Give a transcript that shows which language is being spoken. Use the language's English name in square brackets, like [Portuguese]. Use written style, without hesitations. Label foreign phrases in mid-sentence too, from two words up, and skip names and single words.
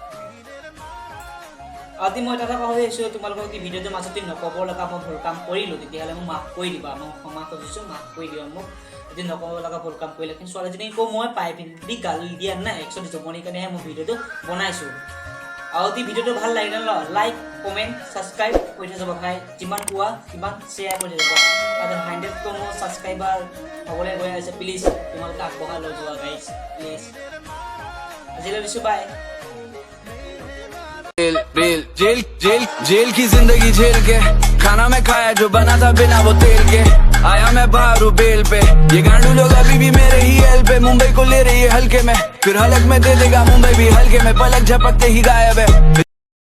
[Assamese] আজি মই এটা কথা ভাবি আছোঁ তোমালোকক কি ভিডিঅ'টোৰ মাজতে নক'ব লগা মই ভুল কাম কৰিলোঁ তেতিয়াহ'লে মোক মাফ কৰি দিবা মই ক্ষমা খুজিছোঁ মাফ কৰি দিবা মোক যদি নক'ব লগা ভুল কাম কৰিলে কিন্তু ছোৱালীজনীক আকৌ মই পাই পিন্ধি গালি দিয়া নাই একচুৱেলি জমনিৰ কাৰণেহে মই ভিডিঅ'টো বনাইছোঁ আৰু যদি ভিডিঅ'টো ভাল লাগিলে ন [English] like comment subscribe [Assamese] কৰি থৈ যাব ভাই যিমান পোৱা সিমান শ্বেয়াৰ কৰি থৈ যাব আৰু 100টো মোৰ ছাবস্ক্ৰাইবাৰ হ'বলৈ গৈ আছে প্লিজ তোমালোকে আগবঢ়াই লৈ যোৱা গাইজ প্লিজ আজিলৈ দিছোঁ বাই [Hindi] जेल जेल जेल की जिंदगी झेल के खाना में खाया जो बना था बिना वो तेल के आया मैं बाहर बेल पे ये गांडू लोग अभी भी मेरे ही एल पे मुंबई को ले रही है हल्के में फिर हलक में दे देगा मुंबई भी हल्के में पलक झपकते ही गायब है